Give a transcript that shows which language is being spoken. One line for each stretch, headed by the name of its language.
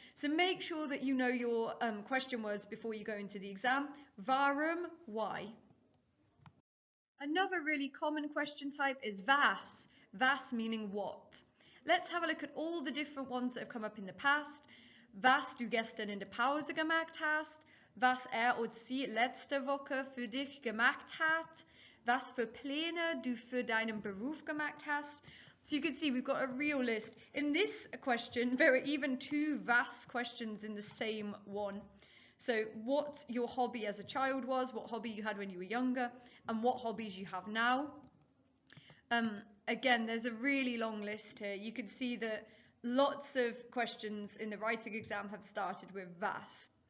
English: So make sure that you know your question words before you go into the exam. Warum, why. Another really common question type is was. Was meaning what. Let's have a look at all the different ones that have come up in the past.
German: Was du gestern in der Pause gemacht hast. Was oder sie letzte Woche für dich gemacht hat. Was für Pläne du für deinen Beruf gemacht hast.
English: So you can see we've got a real list. In this question, there are even two was questions in the same one. So what your hobby as a child was, what hobby you had when you were younger, and what hobbies you have now. Again, there's a really long list here. You can see that lots of questions in the writing exam have started with was.